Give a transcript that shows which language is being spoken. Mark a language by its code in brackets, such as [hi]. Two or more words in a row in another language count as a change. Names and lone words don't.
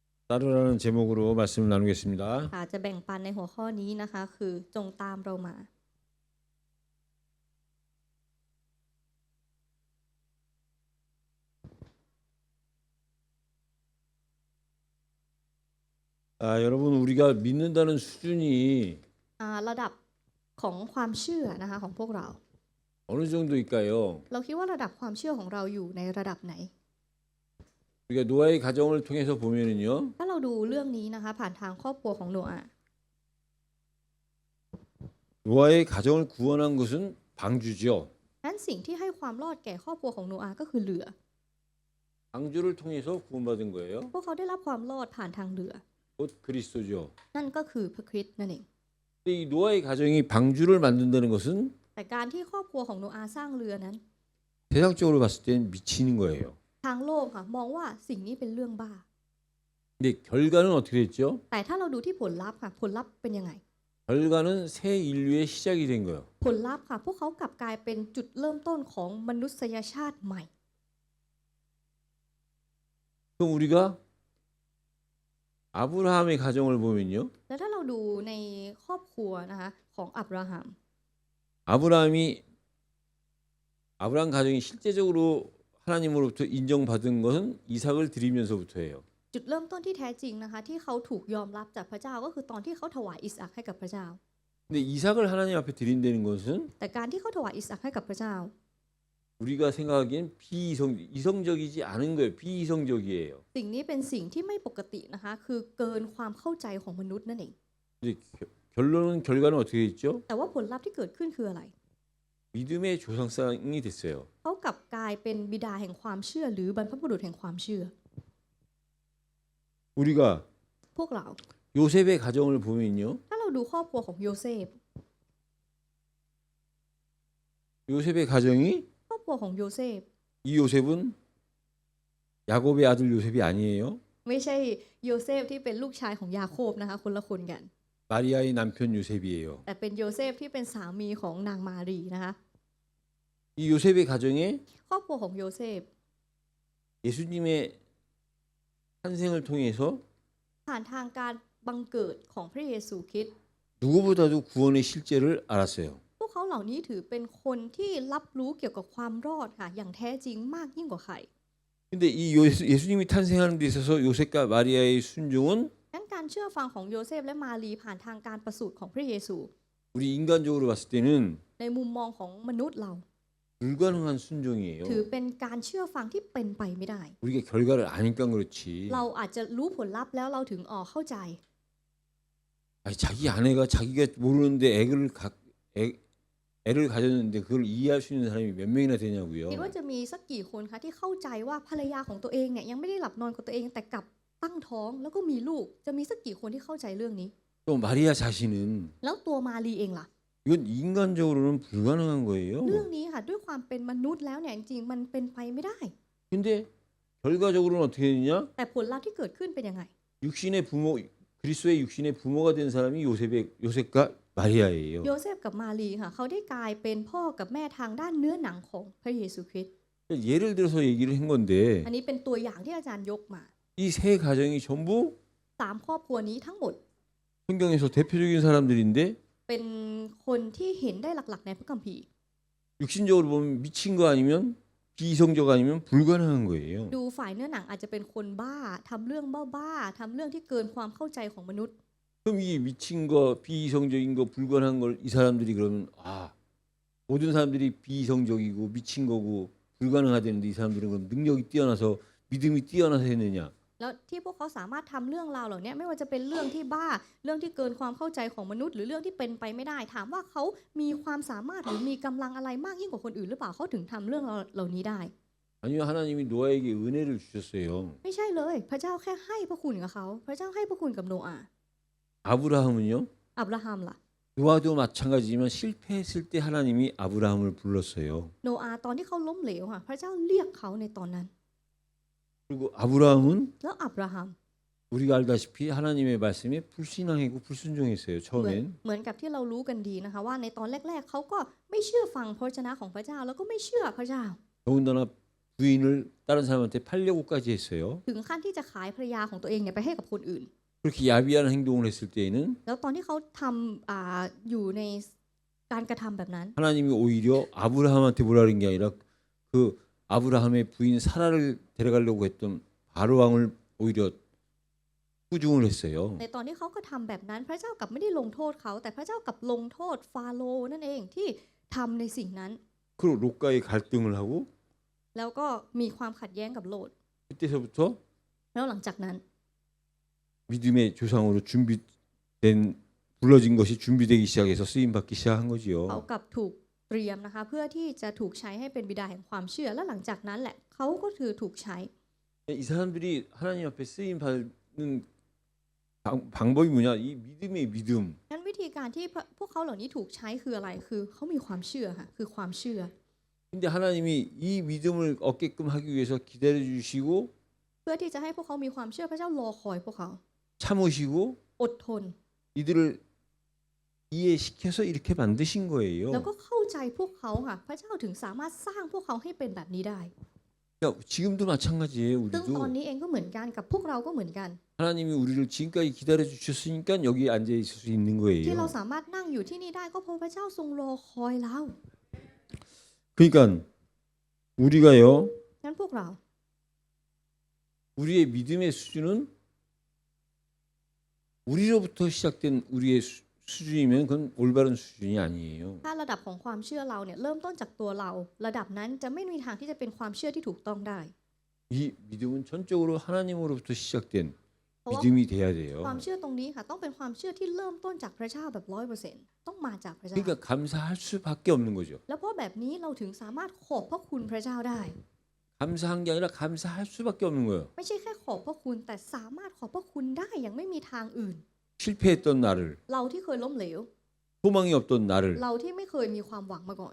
[ko] 따르라는 제목으로 말씀을 나누겠습니다. [th] ค่ะจะแบ่งปันในหัวข้อนี้นะคะคือจงตามเรามา [ko] 여러분 우리가 믿는다는 수준이 [th] ระดับของความเชื่อนะคะของพวกเรา [ko] 어느 정도일까요? [th] เราคิดว่าระดับความเชื่อของเราอยู่ในระดับไหน [ko] 우리가 노아의 가정을 통해서 보면은요. [th] ถ้าเราดูเรื่องนี้นะคะผ่านทางครอบครัวของโนอาห์ [ko] 노아의 가정을 구원한 것은 방주죠. [th] นั้นสิ่งที่ให้ความรอดแก่ครอบครัวของโนอาห์ก็คือเรือ [ko] 방주를 통해서 구원받은 거예요. [th] พวกเขาได้รับความรอดผ่านทางเรือ [ko] 곧 그리스도죠. [th] นั่นก็คือพระคริสต์นั่นเอง [ko] 근데 이 노아의 가정이 방주를 만든다는 것은 [th] แต่การที่ครอบครัวของโนอาห์สร้างเรือนั้น [ko] 세상적으로 봤을 땐 미치는 거예요. [th] ทางโลกค่ะมองว่าสิ่งนี้เป็นเรื่องบ้า [ko] 근데 결과는 어떻게 됐죠? [th] แต่ถ้าเราดูที่ผลลัพธ์ค่ะผลลัพธ์เป็นยังไง [ko] 결과는 새 인류의 시작이 된 거예요. [th] ผลลัพธ์ค่ะพวกเขากลับกลายเป็นจุดเริ่มต้นของมนุษยชาติใหม่ [ko] 그럼 우리가 아브라함의 가정을 보면요. [th] แล้วถ้าเราดูในครอบครัวนะคะของอับราฮัม [ko] 아브라함 가정이 실제적으로 하나님으로부터 인정받은 것은 이삭을 드리면서부터예요. [th] จุดเริ่มต้นที่แท้จริงนะคะที่เขาถูกยอมรับจากพระเจ้าก็คือตอนที่เขาถวายอิสอัคให้กับพระเจ้า [ko] 근데 이삭을 하나님 앞에 드린다는 것은 [th] แต่การที่เขาถวายอิสอัคให้กับพระเจ้า [ko] 우리가 생각하기엔 이성적이지 않은 거예요. 비이성적이에요. [th] สิ่งนี้เป็นสิ่งที่ไม่ปกตินะคะคือเกินความเข้าใจของมนุษย์นั่นเอง [ko] 근데 결과는 어떻게 됐죠? [th] แต่ว่าผลลัพธ์ที่เกิดขึ้นคืออะไร [ko] 믿음의 조상상이 됐어요. [th] เขากลับกลายเป็นบิดาแห่งความเชื่อหรือบรรพบุรุษแห่งความเชื่อ [ko] 우리가 [th] พวกเรา [ko] 요셉의 가정을 보면요. [th] ถ้าเราดูครอบครัวของโยเซฟ [ko] 요셉의 가정이 [th] ครอบครัวของโยเซฟ [ko] 이 요셉은 야곱의 아들 요셉이 아니에요. [th] ไม่ใช่โยเซฟที่เป็นลูกชายของยาโคบนะคะคนละคนกัน [ko] 마리아의 남편 요셉이에요. [th] แต่เป็นโยเซฟที่เป็นสามีของนางมารีนะคะ [ko] 이 요셉의 가정에 [th] ครอบครัวของโยเซฟ [ko] 예수님의 탄생을 통해서 [th] ผ่านทางการบังเกิดของพระเยซูคริสต์ [ko] 누구보다도 구원의 실제를 알았어요. [th] พวกเขาเหล่านี้ถือเป็นคนที่รับรู้เกี่ยวกับความรอดค่ะอย่างแท้จริงมากยิ่งกว่าใคร [ko] 근데 이 예수님이 탄생하는 데 있어서 요셉과 마리아의 순종은 [th] งั้นการเชื่อฟังของโยเซฟและมารีผ่านทางการประสูติของพระเยซู [ko] 우리 인간적으로 봤을 때는 [th] ในมุมมองของมนุษย์เรา [ko] 불가능한 순종이에요. [th] ถือเป็นการเชื่อฟังที่เป็นไปไม่ได้ [ko] 우리가 결과를 아니까 그렇지. [th] เราอาจจะรู้ผลลัพธ์แล้วเราถึงเข้าใจ [ko] 아니, 자기 아내가 자기가 모르는데 애를 가졌는데 그걸 이해할 수 있는 사람이 몇 명이나 되냐고요. [th] คิดว่าจะมีสักกี่คนคะที่เข้าใจว่าภรรยาของตัวเองเนี่ยยังไม่ได้หลับนอนกับตัวเองแต่กลับตั้งท้องแล้วก็มีลูกจะมีสักกี่คนที่เข้าใจเรื่องนี้ [ko] 또 마리아 자신은 [th] แล้วตัวมารีเองล่ะ [ko] 이건 인간적으로는 불가능한 거예요. [th] เรื่องนี้ค่ะด้วยความเป็นมนุษย์แล้วเนี่ยจริงๆมันเป็นไปไม่ได้ [ko] 근데 결과적으로는 어떻게 되느냐? [th] แต่ผลลัพธ์ที่เกิดขึ้นเป็นยังไง [ko] 육신의 부모 그리스도의 육신의 부모가 된 사람이 요셉과 마리아예요. [th] โยเซฟกับมารีค่ะเขาได้กลายเป็นพ่อกับแม่ทางด้านเนื้อหนังของพระเยซูคริสต์ [ko] 예를 들어서 얘기를 한 건데 [th] อันนี้เป็นตัวอย่างที่อาจารย์ยกมา [ko] 이 세 가정이 전부 [th] 3 ครอบครัวนี้ทั้งหมด [ko] 성경에서 대표적인 사람들인데 [th] เป็นคนที่เห็นได้หลักๆในพระคัมภีร์ [ko] 육신적으로 보면 미친 거 아니면 비이성적 아니면 불가능한 거예요. [th] ดูฝ่ายเนื้อหนังอาจจะเป็นคนบ้าทำเรื่องบ้าๆทำเรื่องที่เกินความเข้าใจของมนุษย์ [ko] 그럼 이 미친 거, 비이성적인 거, 불가능한 걸 이 사람들이 그러면 모든 사람들이 비이성적이고 미친 거고 불가능하다는데 이 사람들은 그럼 능력이 뛰어나서 믿음이 뛰어나서 했느냐? [th] แล้วที่พวกเขาสามารถทำเรื่องราวเหล่านี้ไม่ว่าจะเป็นเรื่องที่บ้าเรื่องที่เกินความเข้าใจของมนุษย์หรือเรื่องที่เป็นไปไม่ได้ถามว่าเขามีความสามารถหรือมีกำลังอะไรมากยิ่งกว่าคนอื่นหรือเปล่าเขาถึงทำเรื่องเหล่านี้ได้ [ko] 아니요, 하나님이 노아에게 은혜를 주셨어요. [th] ไม่ใช่เลยพระเจ้าแค่ให้พระคุณกับเขาพระเจ้าให้พระคุณกับโนอาห์ [ko] 아브라함은요? [th] อับราฮัมล่ะ [ko] 노아도 마찬가지지만 실패했을 때 하나님이 아브라함을 불렀어요. [th] โนอาห์ตอนที่เขาล้มเหลวค่ะพระเจ้าเรียกเขาในตอนนั้น [ko] 그리고 아브라함은 [th] แล้วอับราฮัม [ko] 우리가 알다시피 하나님의 말씀에 불신앙이고 불순종했어요. [th] เหมือนกับที่เรารู้กันดีนะคะว่าในตอนแรกๆเขาก็ไม่เชื่อฟังพระวจนะของพระเจ้าแล้วก็ไม่เชื่อพระเจ้า [ko] 더군다나 부인을 다른 사람한테 팔려고까지 했어요. [th] ถึงขั้นที่จะขายภรรยาของตัวเองเนี่ยไปให้กับคนอื่น [ko] 그렇게 야비한 행동을 했을 때에는 [th] แล้วตอนที่เขาทำอยู่ในการกระทำแบบนั้น [ko] 하나님이 오히려 아브라함한테 뭐라는 게 아니라 그 아브라함의 부인 사라를 데려가려고 했던 바로 왕을 오히려 꾸중을 했어요. [th] ในตอนที่เขาก็ทำแบบนั้นพระเจ้ากลับไม่ได้ลงโทษเขาแต่พระเจ้ากลับลงโทษฟาโรห์นั่นเองที่ทำในสิ่งนั้น [ko] 그리고 롯과의 갈등을 하고 [th] แล้วก็มีความขัดแย้งกับโลด [ko] 그때서부터 [th] แล้วหลังจากนั้น [ko] 믿음의 조상으로 준비된 불러진 것이 준비되기 시작해서 쓰임 받기 시작한 [th] เขา [ko] 거지요. [th] กลับถูกเตรียมนะคะเพื่อที่จะถูกใช้ให้เป็นบิดาแห่งความเชื่อและหลังจากนั้นแหละเขาก็คือถูกใช้ [ko] 이 사람들이 하나님 앞에 쓰임 받는 방법이 뭐냐? 이 믿음의 믿음. [th] งั้นวิธีการที่พวกเขาเหล่านี้ถูกใช้คืออะไรคือเขามีความเชื่อค่ะคือความเชื่อ [ko] 근데 하나님이 이 믿음을 얻게끔 하기 위해서 기다려 주시고 [th] เพื่อที่จะให้พวกเขามีความเชื่อพระเจ้ารอคอยพวกเขา [ko] 참으시고 [th] อดทน [ko] 이들을 이해시켜서 이렇게 만드신 [th] แล้ว [ko] 거예요. [th] ก็เข้าใจพวกเขาค่ะพระเจ้าถึงสามารถสร้างพวกเขาให้เป็นแบบนี้ได้ [ko] 그러니까 지금도 마찬가지예요. [th] ซึ่งตอน [ko] 우리도 [th] นี้เองก็เหมือนกันกับพวกเราก็เหมือนกัน [ko] 하나님이 우리를 지금까지 기다려 주셨으니까 여기 앉아 있을 수 있는 [th] ที่เรา [ko] 거예요. [th] สามารถนั่งอยู่ที่นี่ได้ก็เพราะพระเจ้าทรงรอคอยเรา [ko] 그러니까 우리가요. [th] งั้นพวกเรา [ko] 우리의 믿음의 수준은 우리로부터 시작된 우리의 수준이면 그건 올바른 수준이 아니에요. [th] ถ้าระดับของความเชื่อเราเนี่ยเริ่มต้นจากตัวเราระดับนั้นจะไม่มีทางที่จะเป็นความเชื่อที่ถูกต้องได้ [ko] 이 믿음은 전적으로 하나님으로부터 시작된 [th] เพราะว่า [ko] 믿음이 돼야 [th] ความ [ko] 돼요. [th] เชื่อตรงนี้ค่ะต้องเป็นความเชื่อที่เริ่มต้นจากพระเจ้าแบบ 100% ต้องมาจากพระเจ้า [ko] 그러니까 감사할 수밖에 없는 거죠. [th] แล้วเพราะแบบนี้เราถึงสามารถขอบพระคุณพระเจ้าได้ [ko] 감사한 게 아니라 감사할 수밖에 없는 거예요. [th] ไม่ใช่แค่ขอบพระคุณแต่สามารถขอบพระคุณได้อย่างไม่มีทางอื่น [ko] 실패했던 나를 [th] เราที่เคยล้มเหลว [ko] 소망이 없던 나를 [th] เราที่ไม่เคยมีความหวังมาก่อน